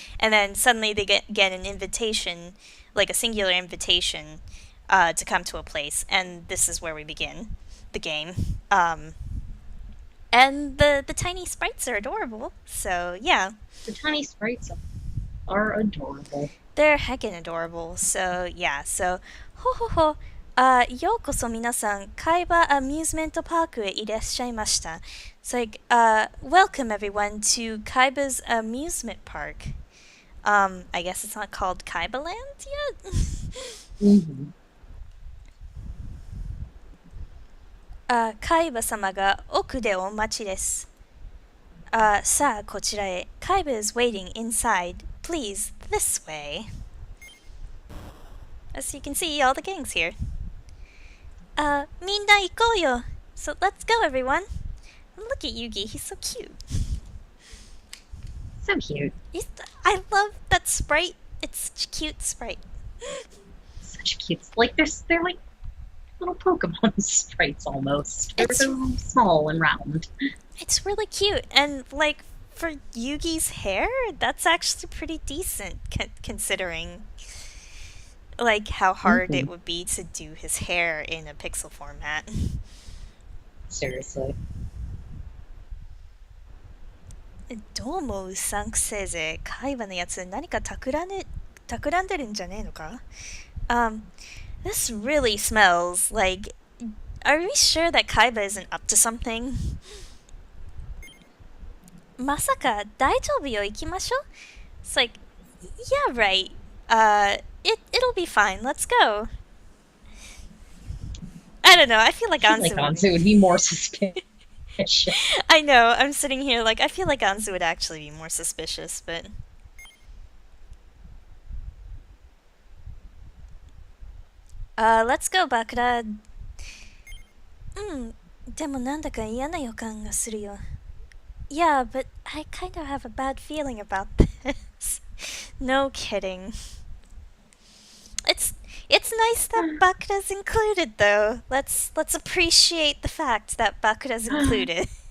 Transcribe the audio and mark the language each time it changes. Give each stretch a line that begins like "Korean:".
English: And then suddenly they get an invitation, like a singular invitation, to come to a place, and this is where we begin the game. And the tiny sprites are adorable. So yeah, The tiny sprites are adorable. they're heckin' adorable. So yeah, so ho ho ho.
Japanese: ようこそ皆さん、海馬アミューズメントパークへいらっしゃいました。
English: It's like, welcome everyone to Kaiba's amusement park. I guess it's not called Kaiba Land yet?
Japanese: 海馬様が奥でお待ちです。さあ、こちらへ。
English: Kaiba is waiting inside. Please, this way. As you can see, all the gang's here.
Japanese: みんな行こうよ.
English: So let's go, everyone. Look at Yugi, he's so cute. So cute. I love that sprite. It's such a cute sprite. Such cute. Like they're like little Pokemon sprites almost. They're so small and round. It's really cute, and like for Yugi's hair, that's actually pretty decent considering like how hard it would be to do his hair in a pixel format. Seriously.
Japanese: どう思うサンクセーゼ海馬のやつ何か企んでるんじゃねえのか
English: This really smells like. Are we sure that Kaiba isn't up to something?
Japanese: まさか大丈夫よ行きましょう
English: It's like, yeah, right. It'll be fine. Let's go. I don't know. I feel like Anzu would be more suspicious. I know. I'm sitting here like I feel like Anzu would actually be more suspicious, but Let's go, Bakura.
Japanese: うん、でもなんだか嫌な予感がするよ。
English: Yeah, but I kind of have a bad feeling about this. No kidding. It's it's nice that Bakura's included though. Let's appreciate the fact that Bakura's included.